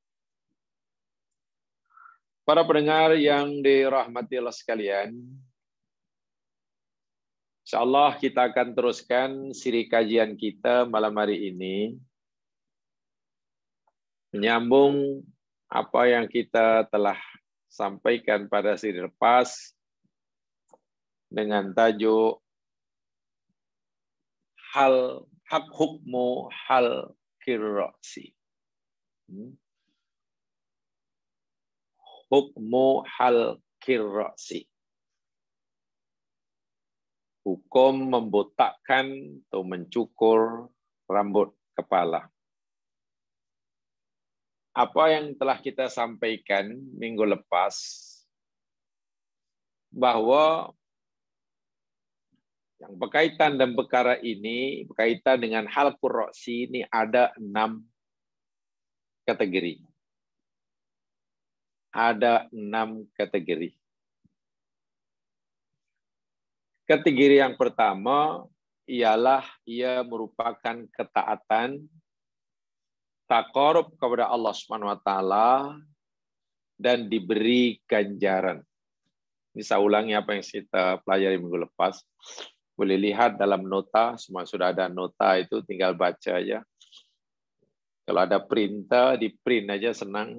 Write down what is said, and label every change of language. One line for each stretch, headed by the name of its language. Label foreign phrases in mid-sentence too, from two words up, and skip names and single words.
Malay: Para pendengar yang dirahmati Allah sekalian, insyaallah kita akan teruskan siri kajian kita malam hari ini, menyambung apa yang kita telah sampaikan pada siri lepas dengan tajuk hak
Arabic: hukmu hal kirrasi. Hukmu hal kirrasi.
Malay: Hukum membotakkan atau mencukur rambut kepala. Apa yang telah kita sampaikan minggu lepas, bahwa yang berkaitan dan perkara ini, berkaitan dengan hal qurrasi ini ada 6 kategori. Ada 6 kategori. Kategori yang pertama ialah ia merupakan ketaatan, taqarrub kepada Allah
Arabic: Subhanahu wa taala
Malay: dan diberi ganjaran. Ini saya ulangi apa yang kita pelajari minggu lepas. Boleh lihat dalam nota, semua sudah ada nota itu, tinggal baca aja. Kalau ada printer, di print aja senang.